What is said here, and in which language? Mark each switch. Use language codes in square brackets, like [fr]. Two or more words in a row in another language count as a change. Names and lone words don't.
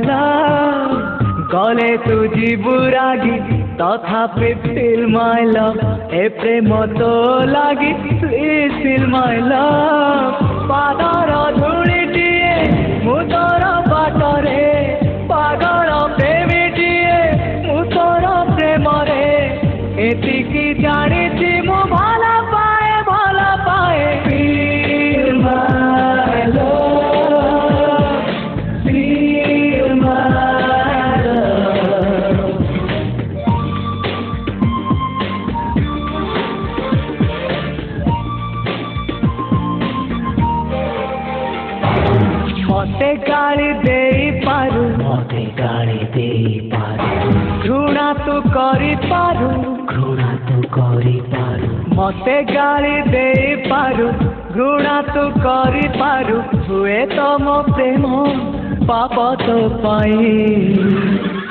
[or] ଲଭ ଗଲେ ତୁ ଜୀବୁ ରାଗି ତଥାପି [en] feel my love [or] ଏ ପ୍ରେମ ତୋ ଲାଗି [en] please feel my love [or] ପାଦର ଧୂଳିଟିଏ ମୁ ତୋର ବାଟରେ ପାଗଳ ପ୍ରେମୀଟିଏ ମୁ ତୋର ପ୍ରେମ ରେ ଏତିକି ଜାଣିଛି ମୁ ଭଲ ପାଏ [en] Feel my love, feel my love. [or] ମତେ ଗାଳି ଦେ ପାରୁ ଘୃଣା ତୁ କରି ପାରୁ ମତେ ଗାଳି ଦେ ପାରୁ ଘୃଣା ତୁ କରି ପାରୁ ହୁଏ ତୋ ମୋ ପ୍ରେମ ପାପ ତୋ ପାଇ